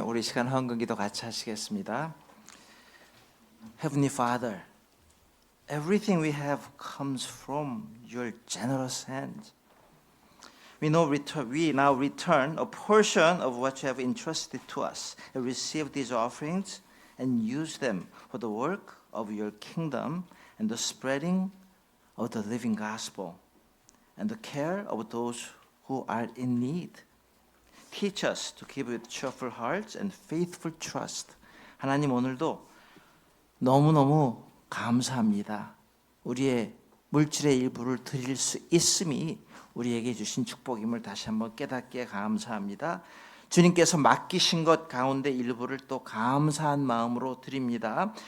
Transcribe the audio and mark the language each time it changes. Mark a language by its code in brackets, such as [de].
[ko] 우리 시간 헌금기도 같이 하시겠습니다. [en] Heavenly Father, everything we have comes from your generous hand. We now return a portion of what you have entrusted to us and receive these offerings and use them for the work of your kingdom and the spreading of the living gospel and the care of those who are in need. Teach us to give with cheerful hearts and faithful trust. [ko] 하나님 오늘도 너무너무 감사합니다. 우리의 물질의 일부를 드릴 수 있음이 우리에게 주신 축복임을 다시 한번 깨닫게 감사합니다. 주님께서 맡기신 것 가운데 일부를 또 감사한 마음으로 드립니다.